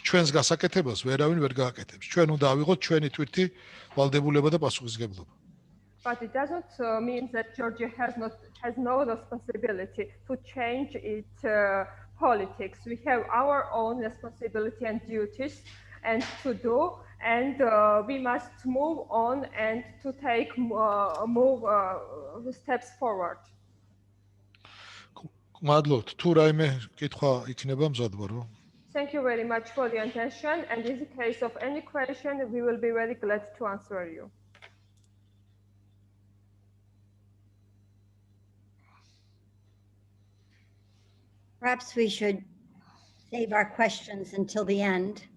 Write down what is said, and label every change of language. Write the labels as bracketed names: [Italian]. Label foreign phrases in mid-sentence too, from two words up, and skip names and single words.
[Georgian] ჩვენს გასაკეთებას ვერავინ ვერ გააკეთებს. ჩვენ უნდა ავიღოთ ჩვენი თვითი ვალდებულება და პასუხისმგებლობა. [English] But it doesn't mean that Georgia has no responsibility to change its politics. We have our own responsibility and duties and to do, and we must move on and to take steps forward. [Georgian] მადლობთ. თუ რაიმე კითხვა იქნება მზადვარო. [English] Thank you very much for your attention, and in the case of any question, we will be very glad to answer you. Perhaps we should save our questions until the end.